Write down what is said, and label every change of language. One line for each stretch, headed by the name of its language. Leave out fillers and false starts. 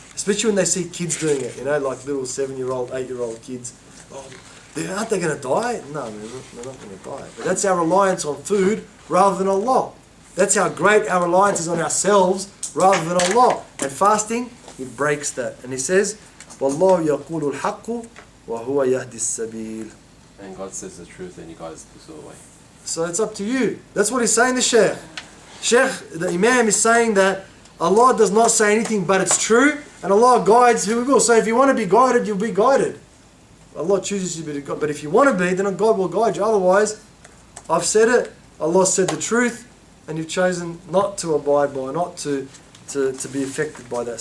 English: Especially when they see kids doing it, like little 7-year-old, 8-year-old kids. Oh, aren't they going to die? No, they're not going to die. But that's our reliance on food rather than Allah. That's how great our reliance is on ourselves rather than Allah. And fasting, it breaks that. And he says,
Arabic: وَاللَّهُ يَقُولُ الْحَقُّ وَهُوَ يَهْدِي السَّبِيلِ.
English: And God says the truth and you guys push it away. So it's up to you. That's what he's saying to Shaykh. Shaykh, the Imam, is saying that Allah does not say anything but it's true, and Allah guides who He will. So if you want to be guided, you'll be guided. Allah chooses you to be guided. But if you want to be, then God will guide you. Otherwise, I've said it, Allah said the truth, and you've chosen not to abide by, not to be affected by that.